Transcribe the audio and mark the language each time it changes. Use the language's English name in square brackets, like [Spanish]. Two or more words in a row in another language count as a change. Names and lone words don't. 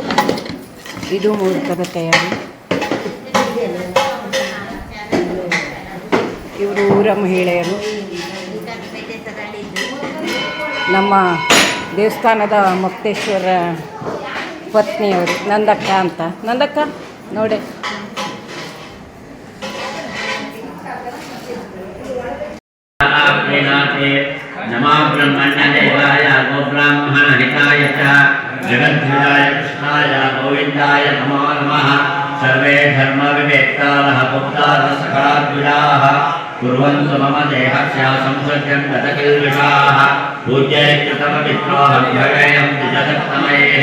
[Kannada] ಇದು ಮೋದಕದ ತಯಾರಿ. ಇವರು ಊರ ಮಹಿಳೆಯರು. ನಮ್ಮ ದೇವಸ್ಥಾನದ ಮುಕ್ತೇಶ್ವರ ಪತ್ನಿಯವರು ನಂದಕ್ಕ ಅಂತ. ನಂದಕ್ಕ ನೋಡಿ. [Sanskrit] नमो ब्रह्मण्य देवाय गो ब्राह्मण हिताय च जगद्ध्वजाय कृष्णाय गोविन्दाय नमो नमः। सर्वे धर्म विवेक्तारः पुत्राः सकलाद्विजाः कुर्वन्तु मम देहस्य संसर्गं गतकिल्बिषाः पूज्यैकृतपवित्रोऽहं भवेयं द्विजदत्तमये